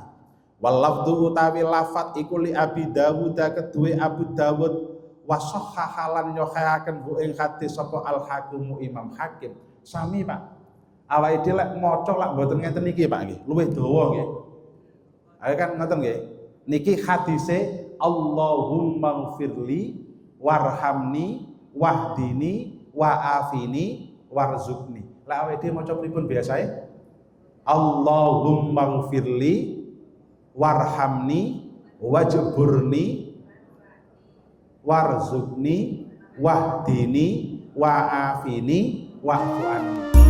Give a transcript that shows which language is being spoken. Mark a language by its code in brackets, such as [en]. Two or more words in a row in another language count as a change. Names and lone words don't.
[ar] واللفظ [jv] utawi lafat iku li Abi Dawud kedue Abu Dawud wa sahhahalan nyohayaken hu ing hadis sapa Al Hakim Imam Hakim. Sami Pak. Awake dhewe lek maca lak mboten ngenten niki Pak nggih, luwih dawa nggih. Ayo kan ngoten nggih. Niki hadise [ar] اللهم اغفرلي وارحمني واهدني وعافني وارزقني. [jv] Lek awake dhewe maca pripun biasae? [ar] اللهم اغفرلي وارحمني واجبرني وارزقني واهدني وعافني واعف عني.